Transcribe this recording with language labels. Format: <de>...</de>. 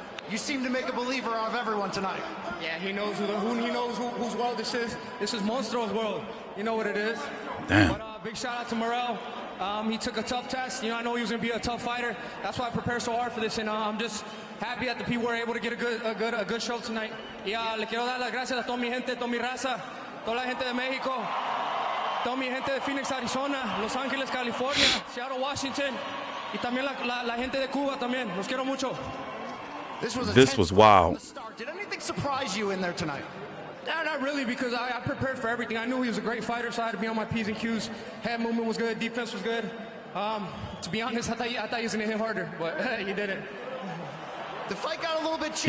<en>You seem to make a believer out of everyone tonight. Yeah, he knows whose world this is. This is Monstro's world. You know what it is. Damn. But big shout out to Morrell. He took a tough test. I know he was going to be a tough fighter. That's why I prepared so hard for this, and I'm just happy that the people were able to get a good show tonight.</en> <es>Y le quiero dar las gracias a toda mi gente, toda mi raza, toda la gente de México, toda mi gente de Phoenix, Arizona, Los Ángeles, California, Seattle, Washington, y también la gente de Cuba también. Los quiero mucho.</es> <en>This was wild. Did anything surprise you in there tonight? No, not really, because I prepared for everything. I knew he was a great fighter, so I had to be on my P's and Q's. Head movement was good, defense was good. To be honest, I thought he was going to hit harder, but he didn't. The fight got a little bit chippy.</en>